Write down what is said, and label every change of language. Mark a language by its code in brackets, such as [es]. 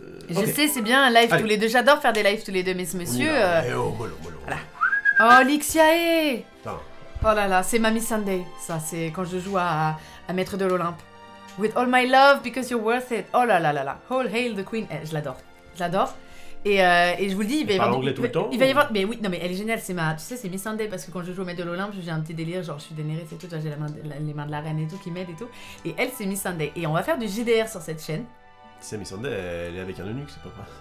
[fr] Je sais, c'est bien un live tous les deux. J'adore faire des lives tous les deux, messieurs. Voilà. Oh, Lixiae! Attends. Oh là là, c'est Mamie Sunday. Ça, c'est quand je joue à Maître de l'Olympe. [en] With all my love, because you're worth it. [fr] Oh là là là là. [en] All hail the queen. [fr] Je l'adore. Je l'adore. Et je vous le dis, il va y avoir. Anglais tout le temps, il va y avoir. Mais oui, non, mais elle est géniale. C'est tu sais, c'est Miss Sunday parce que quand je joue au Maître de l'Olympe, j'ai un petit délire. Genre, je suis Daenerys et tout. J'ai les mains de la reine et tout qui m'aident et tout. Et elle, c'est Miss Sunday. Et on va faire du JDR sur cette chaîne. C'est Miss Sunday, elle est avec un eunuque, c'est pas.